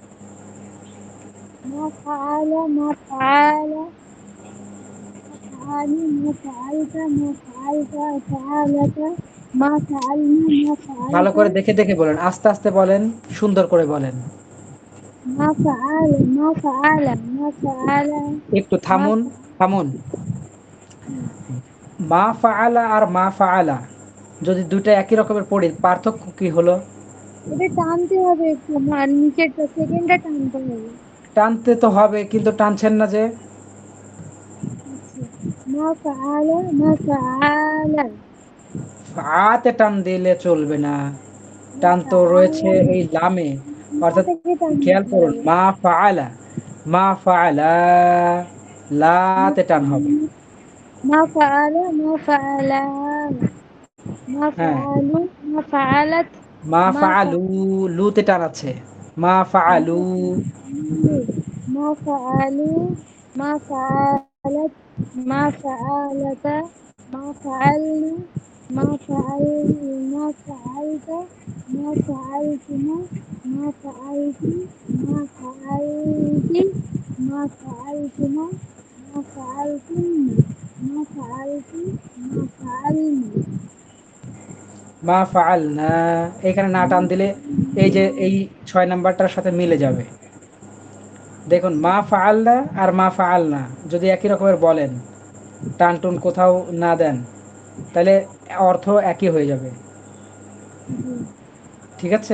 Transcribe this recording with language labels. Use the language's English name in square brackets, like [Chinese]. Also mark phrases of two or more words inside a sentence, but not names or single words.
[Arabic] ما فعل، ما فعلا، فعلوا، ما فعلت، ما فعلت، فعلتا، ما فعلن، ما [Bangla] ভালো [Arabic] ফাআলতা। [Bangla] করে দেখে দেখে বলেন, আস্তে আস্তে বলেন, সুন্দর করে বলেন। [Arabic] ما فعل ما فعل ما فعل [Bangla] একটু [Arabic] ما [Bangla] থামুন, থামুন। [Arabic] ما فعل [Bangla] আর [Arabic] ما فعلا [Bangla] যদি দুইটা একই রকমের পড়ি, পার্থক্য কি হলো? এটা টানতে হবে একটু, নিচেরটা সেকেন্ডটা টানতে হবে। টানতে তো হবে, কিন্তু টানছেন না যে। আচ্ছা, [Arabic] ما فعل ما فعل [Bangla] আতে টান দিলে চলবে না, [Arabic] ما [Bangla] টান তো [Arabic] فعل [Bangla] রয়েছে এই লামে। [Arabic] মা [Bangla] অর্থাৎ থেকে টান খেয়াল দিতে করুন, হবে। [Arabic] ما فعل، ما فعلا, লাতে টান হবে। ما فعل ما فعل ما [Bangla] হ্যাঁ, [Arabic] فعلوا ما فعلت মা ما [Bangla] ফাআলু, লুতে টান আছে। [Arabic] ما فعلوا, فعلوا ما فعلوا ما فعلت ما فعلت ما فعلنا ما فعل ما فعلت ما فعلتما ما فعلت ما فعلت ما فعلتما ما فعلتن ما فعلت ما فعلنا ما فعلنا. [Bangla] এখানে না টান দিলে এই যে এই ৬ নাম্বারটার সাথে মিলে যাবে। দেখুন, [Arabic] ما فعلنا [Bangla] আর [Arabic] ما فعلنا [Bangla] যদি একই রকমের বলেন, টান টুন কোথাও না দেন, তাহলে অর্থ একই হয়ে যাবে। ঠিক আছে?